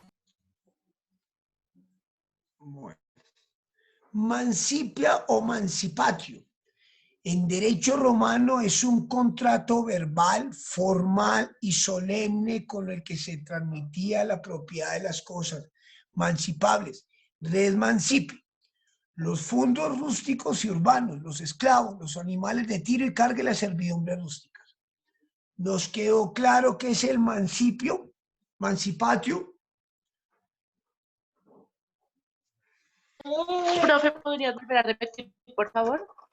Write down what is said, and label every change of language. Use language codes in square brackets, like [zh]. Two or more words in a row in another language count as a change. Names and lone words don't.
[es] Bueno. Mancipia o mancipatio. En derecho romano es un contrato verbal, formal y solemne con el que se transmitía la propiedad de las cosas mancipables. [la] Res mancipi. [es] Los fundos rústicos y urbanos, los esclavos, los animales de tiro y carga y las servidumbres rústicas. ¿Nos quedó claro qué es el mancipio? Mancipatio. Profe, ¿podría volver a repetir, por favor?